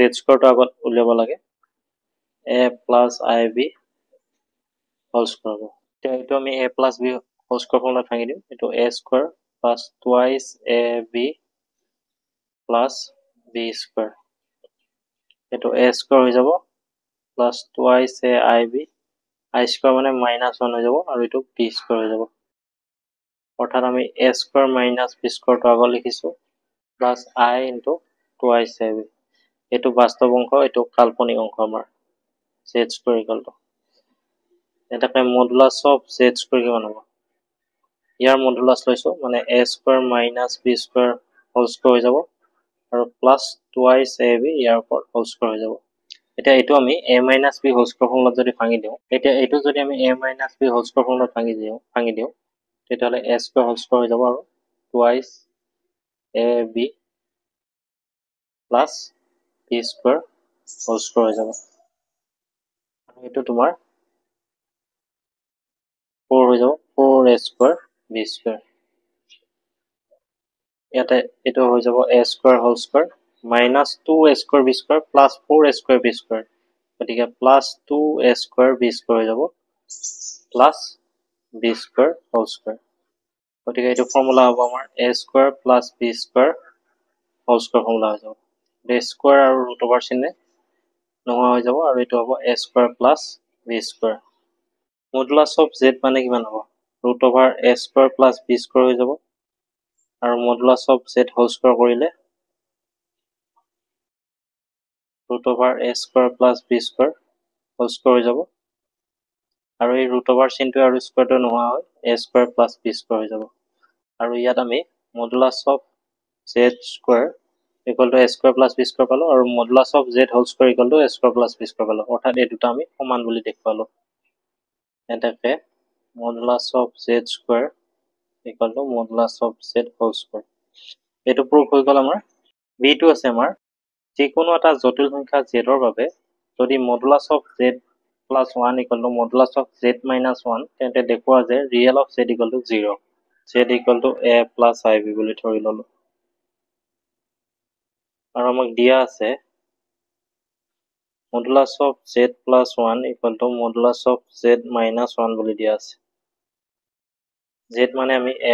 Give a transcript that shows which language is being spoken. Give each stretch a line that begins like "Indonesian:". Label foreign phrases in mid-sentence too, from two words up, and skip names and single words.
English: square
Assamese: টো আগত উলিয়াব লাগে
English: a plus ib whole square
Assamese: হ'ব এটো আমি
English: a plus b whole square
Assamese: ফৰ্মুলা ভাঙি দিম এটো
English: a square plus twice ab plus b square এটো a square
Assamese: হৈ যাব
English: plus twice aib I square মানে minus 1
Assamese: হৈ যাব আৰু এটো
English: b square
Assamese: হৈ যাব অৰ্থাৎ আমি
English: a square minus b square
Assamese: টো আগত লিখিছো
English: plus I into twice ab
Assamese: এটো বাস্তৱ অংশ এটো কাল্পনিক অংশ আমাৰ
English: z square equal to এটাকে modulus of z
Assamese: square কিমান হ'ব ইয়াৰ modulus লৈছো মানে
English: a square minus b square whole square
Assamese: হৈ যাব আৰু
English: plus twice ab
Assamese: ইয়াৰ ওপৰত
English: whole square
Assamese: হৈ যাব এটা এটো আমি
English: a minus b whole square
Assamese: ফৰ্মুলাত যদি ভাঙি দিও এটা এটো যদি আমি
English: a minus b whole square
Assamese: ফৰ্মুলাত ভাঙি দিও তেতিয়ালে
English: a square whole square
Assamese: হৈ যাব আৰু
English: twice ab plus b square whole square
Assamese: হৈ যাব আৰু এটো তোমাৰ 4 হৈ যাব
English: 4a square b square
Assamese: ইয়াতে এটো হৈ যাব
English: a square whole square minus 2a square b square plus 4a square b square গতিকে plus 2a square b square
Assamese: হৈ যাব
English: plus b square whole square
Assamese: গতিকে এটো ফৰ্মুলা হ'ব আমাৰ
English: a square plus b square whole square
Assamese: ফৰ্মুলা হৈ যাব
English: a square আৰু root over
Assamese: চিহ্ন নোহোৱা হৈ যাব আৰু এটো হ'ব
English: a square plus b square modulus of z
Assamese: মানে কিমান হ'ব
English: root over a square plus b square
Assamese: হৈ যাব আৰু
English: modulus of z whole square কৰিলে root over a square plus b square whole square
Assamese: হৈ যাব আৰু এই
English: root over
Assamese: চিহ্নটো আৰু স্কয়াৰটো নোহোৱা হয়
English: a square plus b square
Assamese: হৈ যাব আৰু ইয়াত আমি
English: modulus of z square equal to a square plus b square
Assamese: পালো আৰু
English: modulus of z whole square equal to a square plus b square
Assamese: পালো অৰ্থাৎ এই দুটা আমি সমান বুলি দেখুৱালো এটাকে
English: modulus of z square equal to modulus of z whole square
Assamese: এটো প্রুফ হৈ গল আমাৰ b2 আছে আমাৰ যিকোনো এটা জটিল সংখ্যা z ৰ বাবে যদি
English: modulus of z plus 1 equal to modulus of z minus 1
Assamese: তেন্তে দেখুৱা যে
English: real of z equal to 0 z equal to a plus ib
Assamese: বুলি ধৰি ললো আৰু আমাক দিয়া আছে
English: modulus of z plus 1 equal to modulus of z minus 1
Assamese: বুলি দিয়া আছে z মানে আমি a